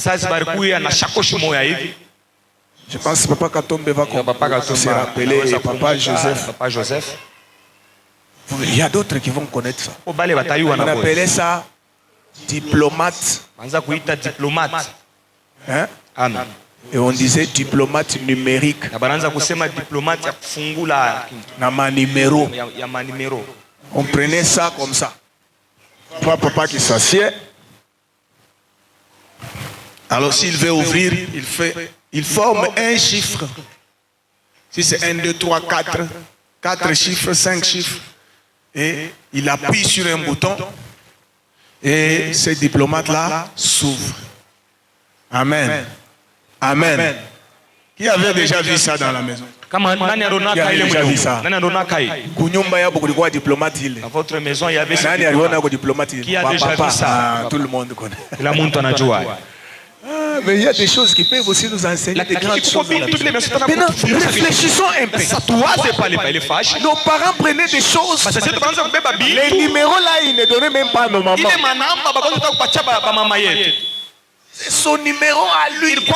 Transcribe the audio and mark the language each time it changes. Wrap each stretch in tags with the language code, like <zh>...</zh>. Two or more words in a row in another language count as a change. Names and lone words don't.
<fr>Je pense que Papa Katombe va se rappeler et Papa Joseph. Il y a d'autres qui vont connaître ça. On appelait ça diplomate. Hein? Et on disait diplomate numérique.</fr> <sw>Na banaanza kusema diplomate ya kufungula Na manimero. ya manimero.</sw> <fr>On prenait ça comme ça. Trois papa qui s'assied. Alors s'il veut ouvrir, il forme un chiffre. Si c'est 1, 2, 3, 4, 4 chiffres, 5 chiffres. Et il appuie sur un bouton. Et ce diplomate-là s'ouvre. Amen. Amen. Qui avait déjà vu ça dans la maison?</fr> <sw>Kama nani alionaka ile mwenyewe? Nani alionaka hii? Kunyumba yabo kulikuwa diplomate ile.</sw> <fr>Dans votre maison il y avait</fr> <sw>Nani aliona kwa diplomate ile?</sw> <fr>Qui a déjà vu ça? Tout le monde connaît.</fr> <sw>Kila mtu anajua.</sw> <fr>Mais il y a des choses qui peuvent aussi nous enseigner des grandes choses. Maintenant, réfléchissons un peu. Nos parents prenaient des choses. Les numéros là, ils ne donnaient même pas à nos mamans. C'est son numéro à lui.</fr>